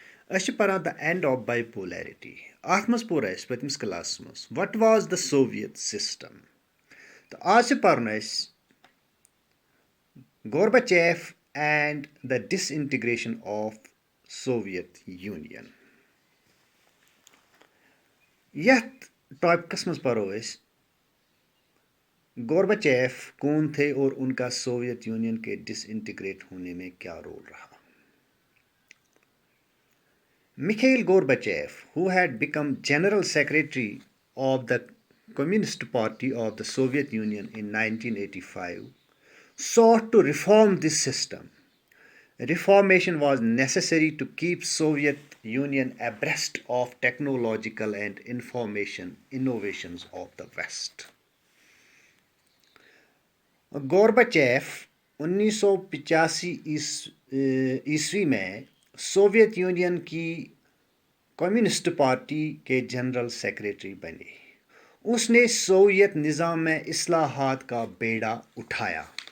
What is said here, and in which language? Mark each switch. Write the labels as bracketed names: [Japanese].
[Kashmiri] أسۍ چھِ پران [English] the end of bipolarity. [Kashmiri] اَتھ منٛز پوٚر اَسہِ پٔتمِس کلاسس منٛز [English] what was the Soviet system. [Kashmiri] تہٕ آز چھِ پَرُن اَسہِ [English] Gorbachev and the disintegration of Soviet Union. [Kashmiri] یتھ ٹاپکس منٛز پرو أسۍ [Urdu] گورباچیف کون تھے اور ان کا سوویت یونین کے ڈس انٹیگریٹ ہونے میں کیا رول رہا. [English] Mikhail Gorbachev, who had become General Secretary of the Communist Party of the Soviet Union in 1985, sought to reform this system. Reformation was necessary to keep Soviet Union abreast of technological and information innovations of the West. [Urdu] گورباچیف 1985 عیسوی میں Soviet union کی communist party کے general secretary بنے. اس نے Soviet نظام میں اصلاحات کا بیڑا اٹھایا.